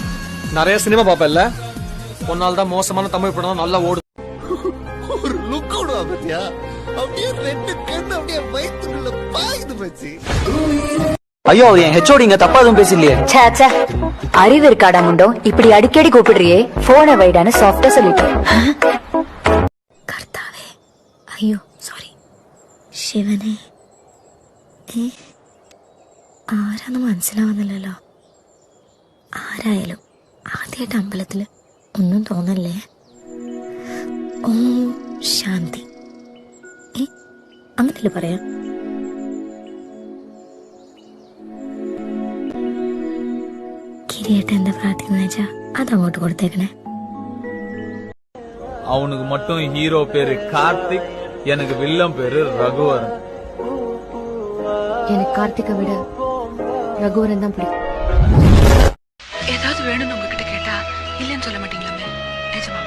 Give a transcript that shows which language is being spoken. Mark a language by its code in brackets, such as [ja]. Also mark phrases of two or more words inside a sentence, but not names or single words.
[ta] நிறைய சினிமா பாப்பல்ல, ஒன்னால தான் மோசமான தமிழ் படம் நல்லா ஓடும். ஒரு லுக் ஓடுவா பத்தியா, அப்படியே ரெண்டு கண்ணு அப்படியே வயித்துக்குள்ள பாயுது மச்சி. ஐயோ என் ஹெச்ஓடிங்க தப்பா எதுவும் பேசலையே. சேச்சா அறிவு இருக்காடா முண்டோ, இப்படி அடிக்கடி கூப்பிடுறியே, போனை வைடான்னு சாஃப்டா சொல்லிட்டேன். [ml] കർത്താവേ, അയ്യോ സോറി, ശിവനെ ആരാന്ന് മനസ്സിലാവുന്നില്ലല്ലോ. ആരായാലും ആദ്യമായിട്ട് അമ്പലത്തില് ഒന്നും തോന്നല്ലേ. ഓം ശാന്തി, അങ്ങനെയല്ലേ പറയാ. കിരീട്ട് എന്താ പ്രാർത്ഥിക്കുന്ന വെച്ചാ അത് അങ്ങോട്ട് കൊടുത്തേക്കണേ. [ta] அவனுக்கு மட்டும் ஹீரோ பேரு கார்த்திக், எனக்கு வில்லன் பேரு ரகுவரன். எனக்கு கார்த்திகை விட ரகுவரன் தான் பிடிக்கும். ஏதாவது வேணும்னு உங்ககிட்ட கேட்டா இல்லன்னு சொல்ல மாட்டீங்களாமே, நிஜமாவா?